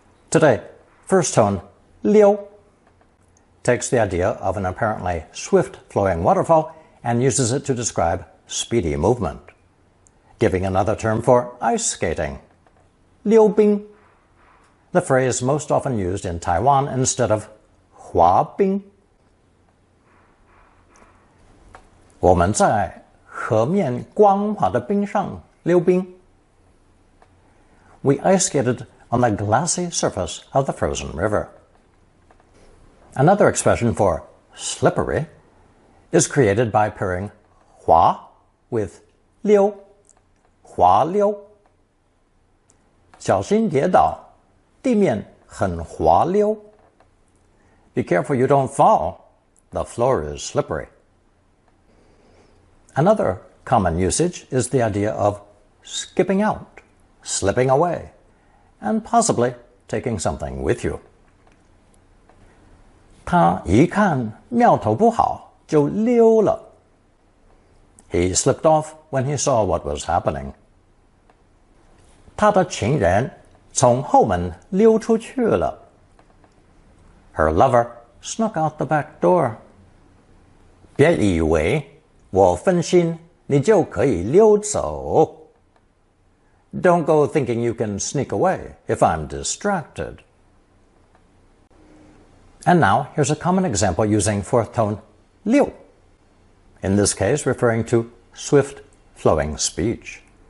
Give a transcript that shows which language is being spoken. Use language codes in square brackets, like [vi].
[en] Today, first tone 溜 takes the idea of an apparently swift-flowing waterfall and uses it to describe speedy movement. giving another term for ice skating. 溜冰, the phrase most often used in Taiwan instead of 滑冰. [zh] 我们在河面光滑的冰上溜冰. [en] We ice skated on the glassy surface of the frozen river. Another expression for slippery is created by pairing 滑 with 溜, 滑溜. [zh] 小心跌倒，地面很滑溜. [en] Be careful you don't fall. The floor is slippery. Another common usage is the idea of skipping out, slipping away, and possibly taking something with you. [zh] 他一看苗头不好，就溜了. [en] He slipped off when he saw what was happening. [zh] 他的情人从后门溜出去了. [en] Her lover snuck out the back door. [zh] 别以为我分心，你就可以溜走. [en] Don't go thinking you can sneak away if I'm distracted. And now, here's a common example using fourth tone 溜, in this case referring to swift, flowing speech.